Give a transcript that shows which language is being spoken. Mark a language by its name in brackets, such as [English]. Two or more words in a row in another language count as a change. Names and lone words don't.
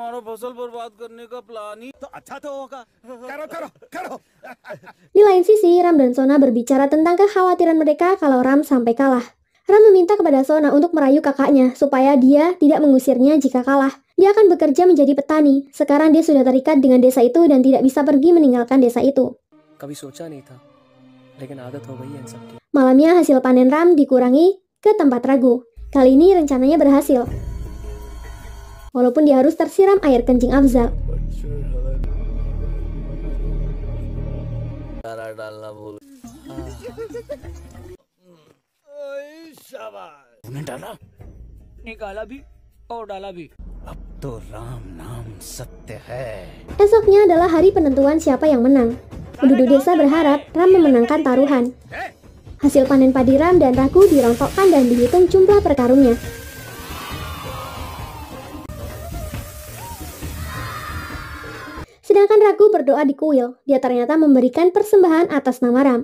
[Indonesian] Di lain sisi, Ram dan Sona berbicara tentang kekhawatiran mereka kalau Ram sampai kalah. Ram meminta kepada Sona untuk merayu kakaknya supaya dia tidak mengusirnya jika kalah. Dia akan bekerja menjadi petani. Sekarang dia sudah terikat dengan desa itu dan tidak bisa pergi meninggalkan desa itu. [Hindi] कभी सोचा नहीं था, लेकिन आदत हो गई है इन सब की। [Indonesian] Malamnya hasil panen Ram dikurangi ke tempat Ragu. Kali ini rencananya berhasil. Walaupun dia harus tersiram air kencing Afzal. [Hindi] निकाला भी और डाला भी। अब तो राम नाम सत्य है। [Indonesian] Esoknya adalah hari penentuan siapa yang menang. Penduduk desa berharap Ram memenangkan taruhan. Hasil panen padi Ram dan Ragu dirontokkan dan dihitung jumlah perkarungnya. Sedangkan Ragu berdoa di kuil, dia ternyata memberikan persembahan atas nama Ram.